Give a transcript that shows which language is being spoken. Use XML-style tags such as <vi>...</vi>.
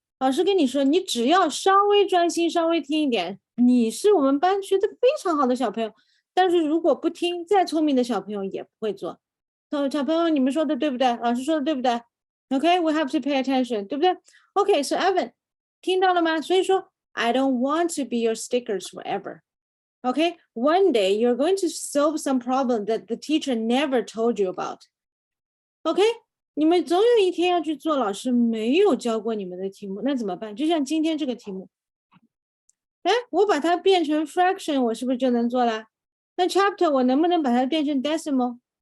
<zh>老师跟你说，你只要稍微专心，稍微听一点，你是我们班学的非常好的小朋友。但是如果不听，再聪明的小朋友也不会做。小朋友，你们说的对不对？老师说的对不对</zh> <en>？Okay, we have to pay attention，</en> <zh>对不对</zh> <en>？Okay, so Evan，</en> <zh>听到了吗？所以说</zh> <en>I don't want to be your stickers forever. Okay, one day you're going to solve some problem that the teacher never told you about.</en> <zh>Okay, 你们总有一天要去做老师没有教过你们的题目，那怎么办？就像今天这个题目，哎，我把它变成 fraction， 我是不是就能做了？那 chapter 我能不能把它变成 decimal？</zh>